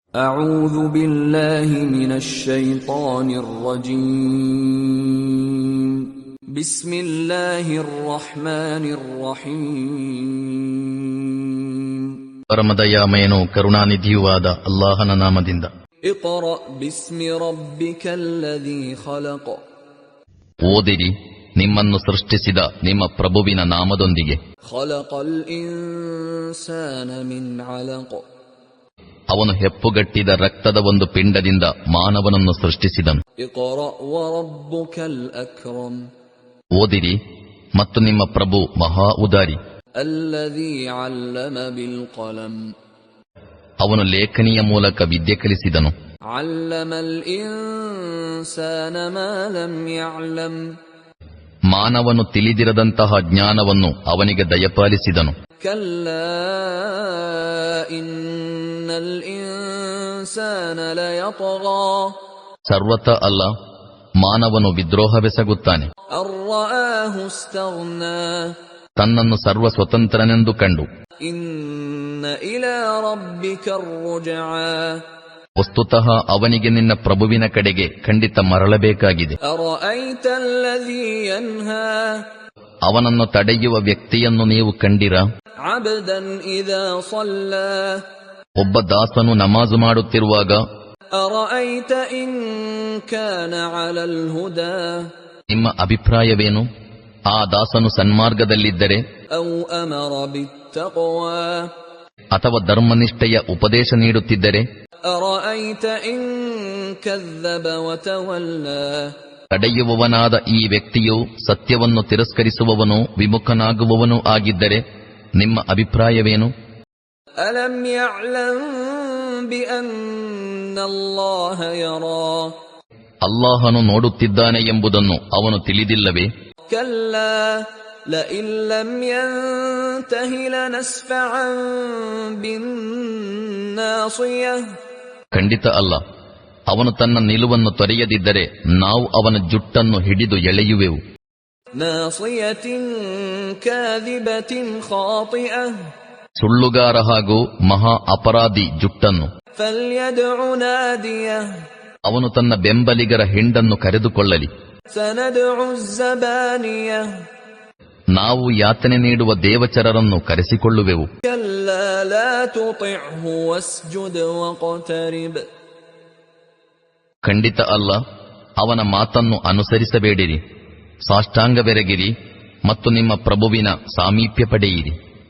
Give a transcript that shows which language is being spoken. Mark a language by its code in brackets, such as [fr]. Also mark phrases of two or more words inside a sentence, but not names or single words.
[ar] أعوذ بالله من الشيطان الرجيم بسم الله الرحمن الرحيم [kn] ಪರಮದಯಾಮಯನೂ ಕರುಣಾನಿಧಿಯೂ ಆದ ಅಲ್ಲಾಹನ ನಾಮದಿಂದ. [ar] اقرأ باسم ربك الذي خلق. [kn] ಓದಿರಿ ನಿಮ್ಮನ್ನು ಸೃಷ್ಟಿಸಿದ ನಿಮ್ಮ ಪ್ರಭುವಿನ ನಾಮದೊಂದಿಗೆ. [ar] خلق الإنسان من علق. [kn] ಅವನು ಹೆಪ್ಪುಗಟ್ಟಿದ ರಕ್ತದ ಒಂದು ಪಿಂಡದಿಂದ ಮಾನವನನ್ನು ಸೃಷ್ಟಿಸಿದನು. [ar] اقرأ وربك الأكرم. [kn] ಓದಿರಿ ಮತ್ತು ನಿಮ್ಮ ಪ್ರಭು ಮಹಾ ಉದಾರಿ. [ar] الذي علم بالقلم. [kn] ಅವನು ಲೇಖನಿಯ ಮೂಲಕ ವಿದ್ಯೆ ಕಲಿಸಿದನು. [ar] علم الإنسان ما لم يعلم. [kn] ಮಾನವನು ತಿಳಿದಿರದಂತಹ ಜ್ಞಾನವನ್ನು ಅವನಿಗೆ ದಯಪಾಲಿಸಿದನು. [ar] كلا إن الإنسان ليطغى. [kn] ಸರ್ವತ ಅಲ್ಲ, ಮಾನವನು ವಿದ್ರೋಹವೆಸಗುತ್ತಾನೆ. [ar] أن رآه استغنى. [kn] ತನ್ನನ್ನು ಸರ್ವ ಸ್ವತಂತ್ರನೆಂದು ಕಂಡು. [ar] إن إلى ربك الرجعى. [kn] ವಸ್ತುತಃ ಅವನಿಗೆ ನಿನ್ನ ಪ್ರಭುವಿನ ಕಡೆಗೆ ಖಂಡಿತ ಮರಳಬೇಕಾಗಿದೆ. [ar] أرأيت الذي ينهى. [kn] ಅವನನ್ನು ತಡೆಯುವ ವ್ಯಕ್ತಿಯನ್ನು ನೀವು ಕಂಡಿರ? [ar] عبدا إذا صلى. [kn] ಒಬ್ಬ ದಾಸನು ನಮಾಜು ಮಾಡುತ್ತಿರುವಾಗ [ar] أرأيت إن كان على الهدى. [kn] ನಿಮ್ಮ ಅಭಿಪ್ರಾಯವೇನು? ಆ ದಾಸನು ಸನ್ಮಾರ್ಗದಲ್ಲಿದ್ದರೆ, [ar] أو أمر بالتقوى. [kn] ಅಥವಾ ಧರ್ಮನಿಷ್ಠೆಯ ಉಪದೇಶ ನೀಡುತ್ತಿದ್ದರೆ, [ar] أرأيت إن كذب وتولى. [kn] ತಡೆಯುವವನಾದ ಈ ವ್ಯಕ್ತಿಯು ಸತ್ಯವನ್ನು ತಿರಸ್ಕರಿಸುವವನೂ ವಿಮುಖನಾಗುವವನೂ ಆಗಿದ್ದರೆ ನಿಮ್ಮ ಅಭಿಪ್ರಾಯವೇನು? [ar] ألم يعلم بأن الله يرى. [kn] ಅಲ್ಲಾಹನು ನೋಡುತ್ತಿದ್ದಾನೆ ಎಂಬುದನ್ನು ಅವನು ತಿಳಿದಿಲ್ಲವೇ? [ar] كلا لئن لم ينته لنسفعا بالناصية. [kn] ಖಂಡಿತ ಅಲ್ಲ, ಅವನು ತನ್ನ ನಿಲುವನ್ನು ತೊರೆಯದಿದ್ದರೆ ನಾವು ಅವನ ಜುಟ್ಟನ್ನು ಹಿಡಿದು ಎಳೆಯುವೆವು. [ar] ناصية كاذبة خاطئة. [kn] ಸುಳ್ಳುಗಾರ ಹಾಗೂ ಮಹಾ ಅಪರಾಧಿ ಜುಟ್ಟನ್ನು. [ar] فليدع ناديه. [kn] ಅವನು ತನ್ನ ಬೆಂಬಲಿಗರ ಹಿಂಡನ್ನು ಕರೆದುಕೊಳ್ಳಲಿ. [ar] سندع الزبانية. [kn] ನಾವು ಯಾತನೆ ನೀಡುವ ದೇವಚರರನ್ನು ಕರೆಸಿಕೊಳ್ಳುವೆವು. [ar] كلا لا تطعه واسجد واقترب. [kn] ಖಂಡಿತ ಅಲ್ಲ, ಅವನ ಮಾತನ್ನು ಅನುಸರಿಸಬೇಡಿರಿ, ಸಾಷ್ಟಾಂಗವೆರಗಿರಿ ಮತ್ತು ನಿಮ್ಮ ಪ್ರಭುವಿನ ಸಾಮೀಪ್ಯ ಪಡೆಯಿರಿ.